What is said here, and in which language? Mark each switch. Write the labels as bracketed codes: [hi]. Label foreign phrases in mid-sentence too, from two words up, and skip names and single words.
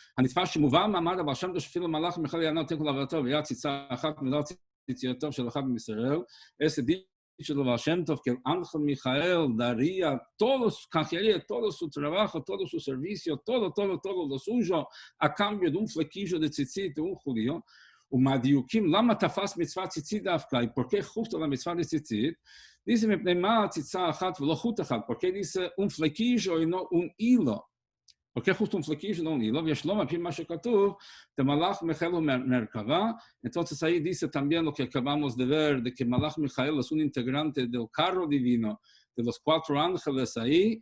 [es] ese dicho de Baal Shem Tov, que el ángel Mijael daría canjearía todo su trabajo, todo su servicio, todo lo suyo a cambio de un flequillo de tzitzit de un judío. [he] למה תפס מצות ציצית דווקא, [es] ¿y por qué justo la mitzvah de tzitzit? Dice, ¿por qué dice un flequillo y no un hilo? ¿Por qué justo un flequillo, no un hilo? Entonces ahí dice también lo que acabamos de ver, de que [he] מלאך מיכאל [es] es un integrante del carro divino, de los 4 ángeles ahí.